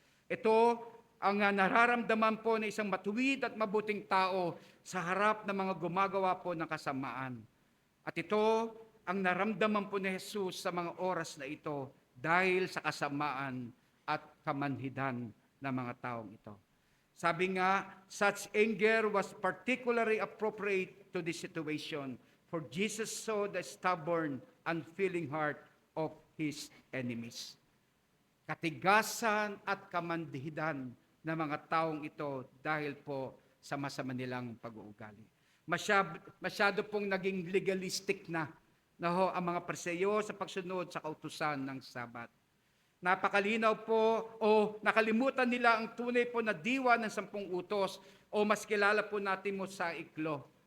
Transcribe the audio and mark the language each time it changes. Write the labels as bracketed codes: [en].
[tl] Ito ang nararamdaman po ng isang matuwid at mabuting tao sa harap ng mga gumagawa po ng kasamaan. At ito ang naramdaman po ni Jesus sa mga oras na ito dahil sa kasamaan at kamanhidan ng mga taong ito. Sabi nga, [en] such anger was particularly appropriate to this situation, for Jesus saw the stubborn, unfeeling heart of His enemies. [tl] Katigasan at kamanhidan ng mga taong ito dahil po sa masama nilang pag-uugali. Masyado pong naging legalistic na ang mga Parseyo sa pagsunod sa kautusan ng Sabat. Napakalinaw po o nakalimutan nila ang tunay po na diwa ng 10 utos o mas kilala po natin mosaiklo.